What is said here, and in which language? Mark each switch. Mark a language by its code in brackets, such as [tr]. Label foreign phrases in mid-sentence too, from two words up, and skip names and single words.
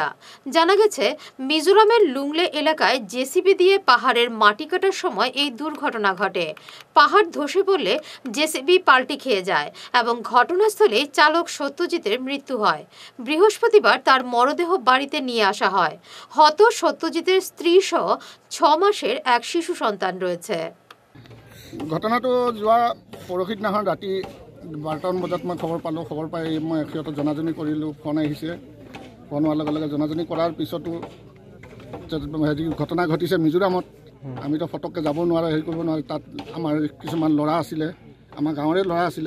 [bn] জানা গেছে, মিজোরামের লুংলে এলাকায় জেসিবি দিয়ে পাহাড়ের মাটি কাটার সময় এই দুর্ঘটনা ঘটে। পাহাড় ধসে পড়লে জেসিবি পাল্টি খেয়ে যায় এবং ঘটনাস্থলে চালক সত্যজিতের মৃত্যু হয়। বৃহস্পতিবার তার মরদেহ বাড়িতে নিয়ে আসা হয়। হত সত্যজিতের স্ত্রী সহ ৬ মাসের এক শিশু সন্তান রয়েছে। [as] ঘটনাটো যোৱা পৰহি দিনাখন ৰাতি ১২টামান বজাত মই খবৰ পালোঁ। খবৰ পাই মই সিহঁতক জনাজনি কৰিলোঁ। ফোন আহিছে। ফোন হোৱাৰ লগে লগে জনাজনি কৰাৰ পিছতো হেৰি ঘটনা ঘটিছে মিজোৰামত। আমিতো ফটককৈ যাব নোৱাৰোঁ, হেৰি কৰিব নোৱাৰোঁ। তাত আমাৰ কিছুমান ল'ৰা আছিলে, আমাৰ গাঁৱৰে ল'ৰা আছিলে।